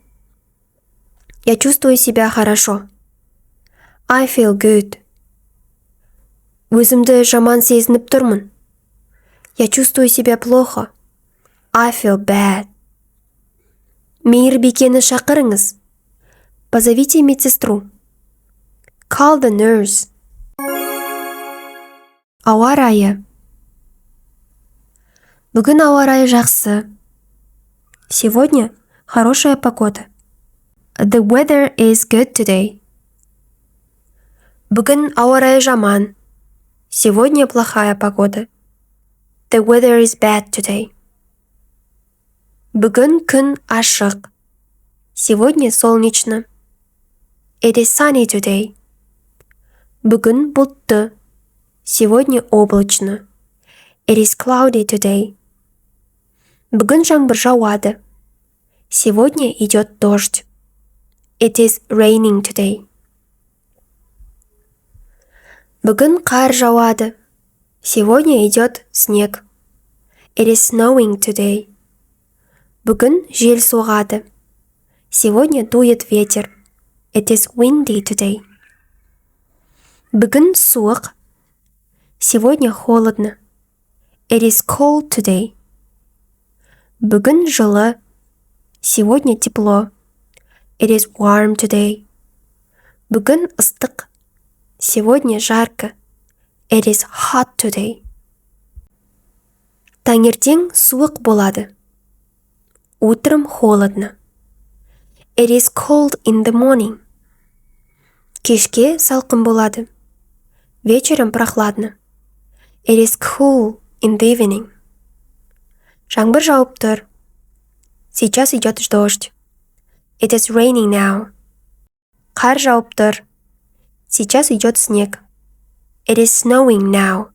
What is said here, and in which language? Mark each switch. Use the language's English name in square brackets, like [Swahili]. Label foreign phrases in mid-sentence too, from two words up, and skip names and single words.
[Russian] Я чувствую себя хорошо. [English] I feel good. [Kazakh] Өзімді жаман сезініп тұрмын. [Russian] Я чувствую себя плохо. [English] I feel bad. [Kazakh] Мейірбикені шақырыңыз. [Russian] Позовите медсестру. [English] Call the nurse. [Kazakh] Ауа райы. Бүгін ауа райы жақсы. [Russian] Сегодня хорошая погода. [English] The weather is good today. [Kazakh] Бүгін ауа райы жаман. [Russian] Сегодня плохая погода. [English] The weather is bad today. [Kazakh] Бүгін күн ашық. [Russian] Сегодня солнечно. [English] It is sunny today. [Kazakh] Бүгін бұлтты. [Russian] Сегодня облачно. [English] It is cloudy today. [Kazakh] Бүгін жаңбыр жауады. [Russian] Сегодня идет дождь. [English] It is raining today. [Kazakh] Бүгін қар жауады. [Russian] Сегодня идет снег. [English] It is snowing today. [Kazakh] Бүгін жел соғады. [Russian] Сегодня дует ветер. [English] It is windy today. [Kazakh] Бүгін суық. [Russian] Сегодня холодно. [English] It is cold today. [Kazakh] Бүгін жылы. [Russian] Сегодня тепло. [English] It is warm today. [Kazakh] Бүгін ыстық. [Russian] Сегодня жарко. [English] It is hot today. [Kazakh] Таңертең суық болады. [Russian] Утром холодно. [English] It is cold in the morning. [Kazakh] Кешке салқын болады. [Russian] Вечером прохладно. [English] It is cool in the evening. [Kazakh] Жаңбыр жауып тұр. [Russian] Сейчас идет дождь. [English] It is raining now. [Kazakh] Қар жауып тұр. [Russian] Сейчас идет снег. [English] It is snowing now.